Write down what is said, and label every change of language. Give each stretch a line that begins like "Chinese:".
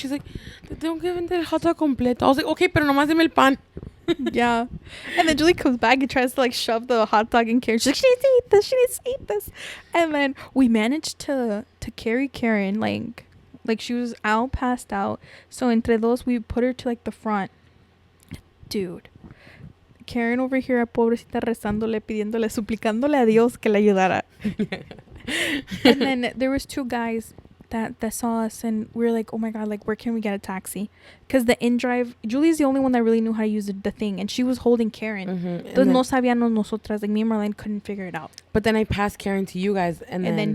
English: She's like,
Spanish: te tengo que vender el hot dog completo.
English: I was like, okay,
Spanish: pero nomás deme el pan.
English: Yeah. And then Julie comes back and tries to like shove the hot dog in Karen. She's like, she needs to eat this. And then we managed to carry Karen, like she was passed out. So
Spanish: entre dos,
English: we put her to like the front.
Spanish: Dude, Karen
English: over here,
Spanish: pobrecita, rezándole, pidiéndole, suplicándole a Dios que le ayudara.
English: And then there was 2 guys that saw us, and we were like, oh my God, like, where can we get a taxi? Because the in-drive, Julie's the only one that really knew how to use the thing, and she was holding Karen.
Spanish: Entonces no sabíamos nosotras,
English: like, me and Marlene couldn't figure it out. But then I passed Karen to you guys, and then